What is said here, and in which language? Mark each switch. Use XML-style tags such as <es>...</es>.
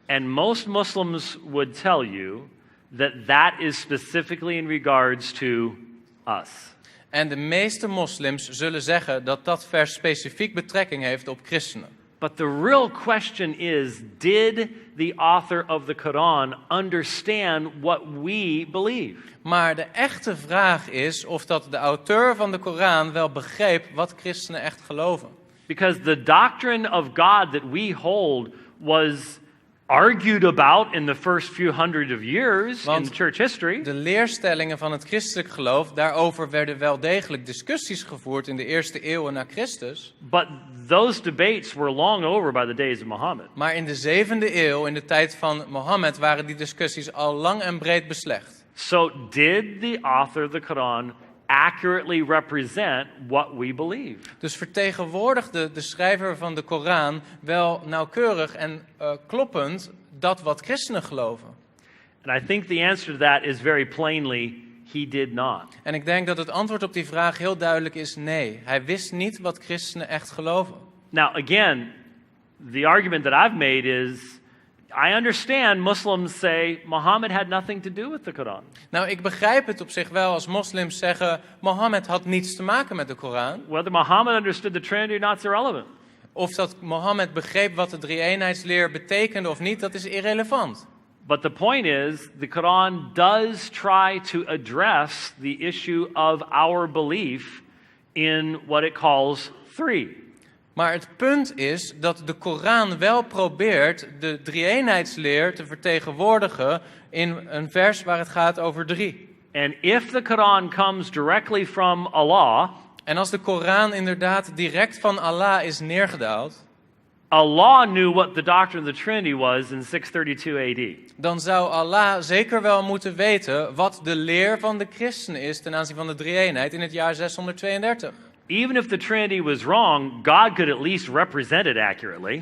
<en>And most Muslims would tell you that that is specifically in regards to us.</en> <nl>En de meeste moslims zullen zeggen dat dat vers specifiek betrekking heeft op christenen.</nl> <en>But the real question is, did the author of the Quran understand what we believe?</en> <nl>Maar de echte vraag is of dat de auteur van de Koran wel begreep wat christenen echt geloven.</nl> <en>Because the doctrine of God that we hold was argued about in the first few hundred of years in church history.</en> <nl>De leerstellingen van het christelijk geloof, daarover werden wel degelijk discussies gevoerd in de eerste eeuwen na Christus.</nl> <en>But those debates were long over by the days of Muhammad.</en> <nl>Maar in de 7e eeuw, in de tijd van Mohammed, waren die discussies al lang en breed beslecht.</nl> <en>So did the author of the Quran accurately represent what we believe?</en> <nl>Dus vertegenwoordigde de schrijver van de Koran wel nauwkeurig en kloppend dat wat christenen geloven?</nl> <en>And I think the answer to that is very plainly, he did not.</en> <nl>En ik denk dat het antwoord op die vraag heel duidelijk is nee. Hij wist niet wat christenen echt geloven.</nl> <en>Now again, the argument that I've made is, I understand Muslims say Muhammad had nothing to do with the Quran.</en> <nl>Nou, ik begrijp het op zich wel als moslims zeggen Mohammed had niets te maken met de Koran.</nl> <en>Whether Muhammad understood the Trinity or not is irrelevant.</en> <nl>Of dat Mohammed begreep wat de drie-eenheidsleer betekende of niet, dat is irrelevant.</nl> <en>But the point is, the Quran does try to address the issue of our belief in what it calls 3.</en> <nl>Maar het punt is dat de Koran wel probeert de drie-eenheidsleer te vertegenwoordigen in een vers waar het gaat over 3.</nl> <en>And if the Quran comes directly from Allah,</en> <nl>en als de Koran inderdaad direct van Allah is neergedaald,</nl> <en>Allah knew what the doctrine of the Trinity was in 632 AD.</en> <nl>Dan zou Allah zeker wel moeten weten wat de leer van de christenen is ten aanzien van de drie-eenheid in het jaar 632.</nl> <en>Even if the Trinity was wrong, God could at least represent it accurately.</en>